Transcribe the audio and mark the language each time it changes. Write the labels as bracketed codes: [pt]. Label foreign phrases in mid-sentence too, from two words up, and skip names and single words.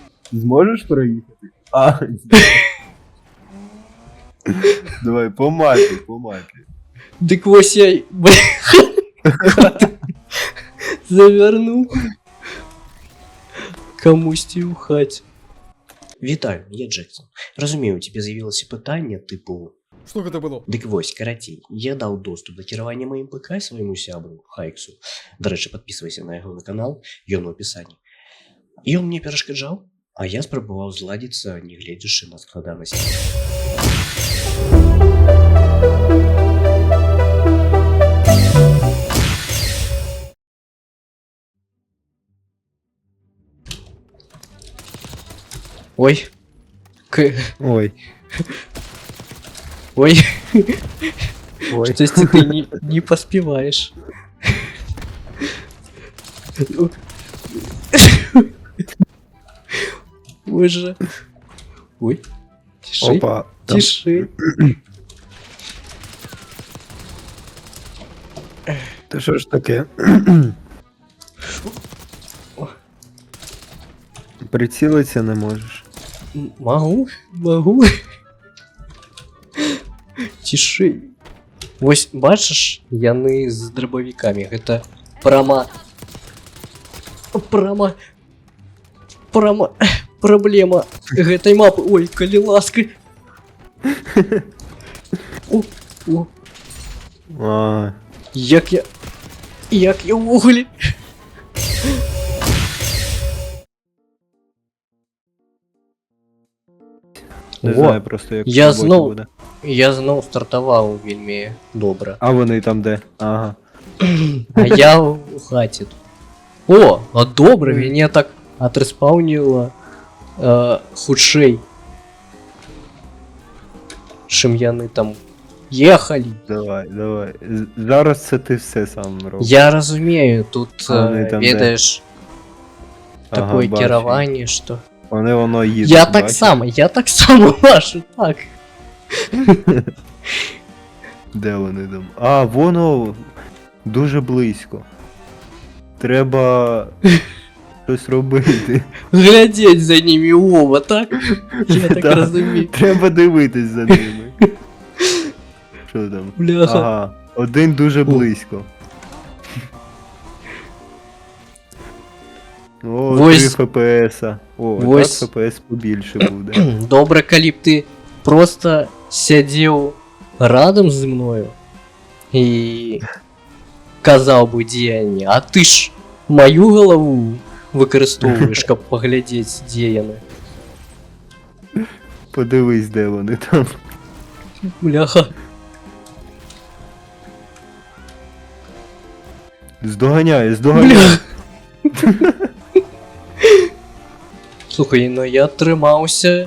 [uk] Зможеш проїхати? А, давай, помати. Так ось я... Завернув. Комусь у хаті. Вітаю, я Джексон. Розумію, у тебе з'явилося питання, типу... [ru] Что это было? [be] Дик вось, карацей, [uk] я дав доступ до керування моїм ПК своєму сябру, Хайксу. До речі, підписуйся на його канал, ён у описанні. І він мені перешкоджав, а я спробував зладитися, не глядячи на складаності. Ой. Ой. Ой. Ой. [ru] То есть ты не поспеваешь. Ой же. Ой. Тиши. [uk] Опа. Там. [ru] Тиши. [uk] Та що ж таке? Прицілитися не можеш. [ru] Могу. Тиши. [uk] Ось, бачиш, [be] яны з дробовиками. Гэта проблема гэтай мапы. Ой, калі ласка. О. А, Як я ўвогуле. [uk] не О, знаю просто як я в роботі знов- буде. [be] Я зноў стартаваў вельмі добра. [uk] А вони там де? Ага. А я у хаті. О, а добре, [be] мяне так отреспаўніла хутчэй. Чым яны там ехалі. [uk] Давай. Зараз це ти все сам робиш. [be] Я разумею, тут [uk] А вони там [be] ведаеш Ага, такое [uk] бачу. [be] кіраванне, што... [uk] Воно їде. Я так само бачу, так. Де вони там? А, воно дуже близько. Треба щось робити. [ru] Глядеть за ними оба, так? Я так Да. [uk] розумію. Треба дивитись за ними. Що там? Бляха. Ага, один дуже близько. О, [be] Вось- [uk] 3 ФПС. О, [be] Вось- [uk] так ФПС побільше буде. [be] Добре, калі б ти просто сядзеў радам з мною і казаў бы, дзе яны, а ты ж маю галаву выкарыстоўваеш, каб паглядзець, дзе яны. [uk] Подивись, де вони там. Бляха. Здоганяє. [be] Бля. Слухай, ну я трымаўся.